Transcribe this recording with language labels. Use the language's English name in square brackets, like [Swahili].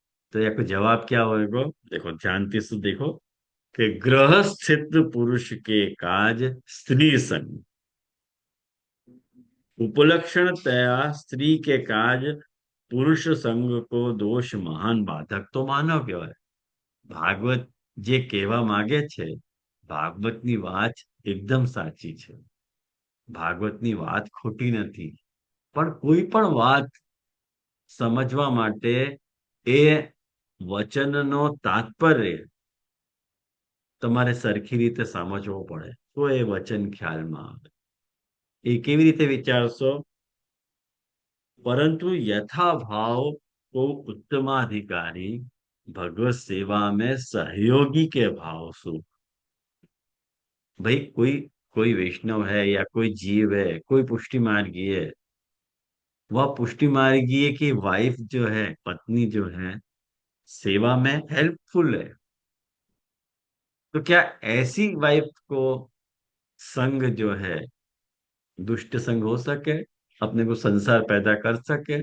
[Hindi] तो या कोई जवाब क्या होएगा? देखो ध्यान से देखो कि ग्रह स्थित पुरुष के काज स्त्री संग उपलक्षण तया स्त्री के काज पुरुष संग को दोष महान बाधक तो मानव કહેવાય. [Gujarati] ભાગવત જે કહેવા માંગે છે, ભાગવતની વાત એકદમ સાચી છે, ભાગવતની વાત ખોટી નથી, પણ કોઈ પણ વાત સમજવા માટે એ વચનનો તાત્પર્ય તમારે સરખી રીતે સમજવો પડે તો એ વચન ખ્યાલમાં આવે. એ કેવી રીતે વિચારશો? [Hindi] परंतु यथा भाव को उत्तमाधिकारी भगवत सेवा में सहयोगी के भाव सु. भाई कोई वैष्णव है या कोई जीव है, कोई पुष्टि मार्गी है, वह पुष्टि मार्गीय की वाइफ जो है, पत्नी जो है, सेवा में हेल्पफुल है, तो क्या ऐसी वाइफ को संग जो है दुष्ट संग हो सके, अपने को संसार पैदा कर सके?